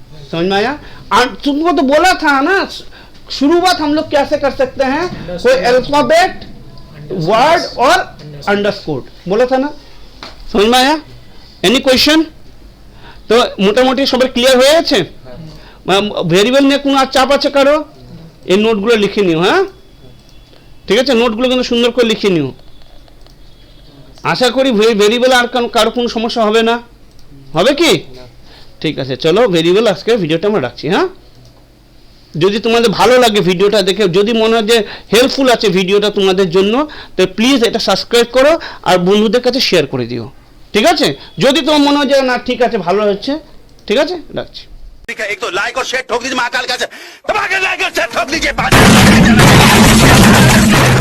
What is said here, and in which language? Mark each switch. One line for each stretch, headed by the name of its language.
Hindi: समझ में आया? तुमको तो बोला था ना, शुरुआत हम लोग कैसे कर सकते हैं, कोई अल्फाबेट, वर्ड और अंडरस्कोर बोला था ना, समझ में आया?
English: Any question?
Bangla: तो মোটামুটি সবার ক্লিয়ার হয়ে গেছে? ভেরিয়েবল নিয়ে কোনো আর চাপ আছে কারো? এই নোটগুলো লিখে নিও, হ্যাঁ ঠিক আছে, নোটগুলো কিন্তু সুন্দর করে লিখে নিও। আশা করি ভেরিয়েবল আর কারো কোনো সমস্যা হবে না, হবে কি? ঠিক আছে, চলো ভেরিয়েবল আজকে ভিডিওটা আমরা রাখছি। হ্যাঁ, যদি তোমাদের ভালো লাগে ভিডিওটা দেখে, যদি মনে হয় যে হেল্পফুল আছে ভিডিওটা তোমাদের জন্য, তো প্লিজ এটা সাবস্ক্রাইব করো আর বন্ধুদের কাছে শেয়ার করে দিও, ঠিক আছে? যদি তোমার মনে হয় যে না ঠিক আছে ভালো হচ্ছে, ঠিক আছে, রাখছি।
Hindi: एक तो लाइक और शेयर ठोक दीजिए महाकाल का, दबा के लाइक और शेयर ठोक दीजिए।